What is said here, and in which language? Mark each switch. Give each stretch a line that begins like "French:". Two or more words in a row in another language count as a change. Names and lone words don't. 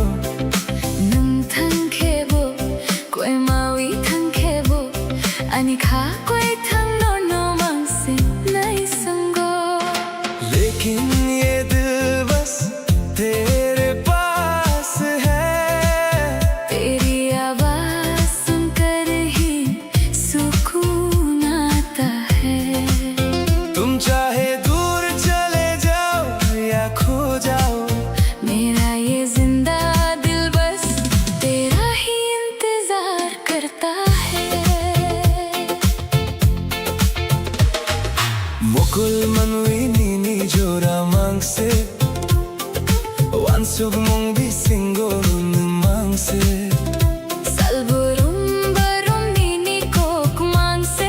Kok Borok: nung thang khebo koi mawi thang khebo ani kha koi thang no no mang se nai sango
Hindi: लेकिन ये दिल बस तेरे पास है तेरी आवाज सुनकर ही सुकून आता है तुम चाहे दूर चले जाओ या खो जाओ मेरा ये जिंदा दिल बस तेरा ही इंतजार करता है
Kok Borok: Mokul manwini ni joramang se Wansug mong bisingo numang se Salburum barum nini kok mang se